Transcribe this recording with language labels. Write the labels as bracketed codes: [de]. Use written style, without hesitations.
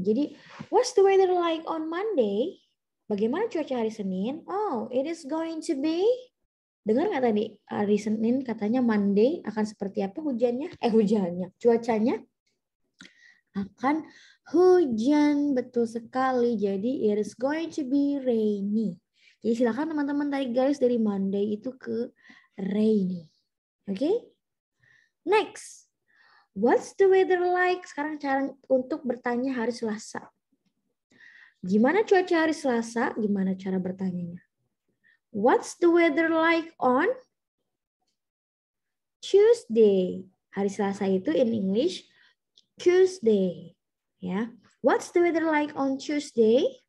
[en] Jadi, what's the weather like on Monday? [id] Bagaimana cuaca hari Senin? [en] Oh, it is going to be. [id] Dengar nggak tadi? Hari Senin katanya Monday akan seperti apa hujannya? Cuacanya akan hujan, betul sekali. Jadi [en] it is going to be rainy. [id] Jadi silakan teman-teman tarik garis dari Monday itu ke rainy. [en] Oke? Next. What's the weather like? [id] Sekarang cara untuk bertanya hari Selasa. Gimana cuaca hari Selasa? Gimana cara bertanyanya? [en] What's the weather like on Tuesday? [id] Hari Selasa itu [en] in English [id] Tuesday. Ya. [en] What's the weather like on Tuesday?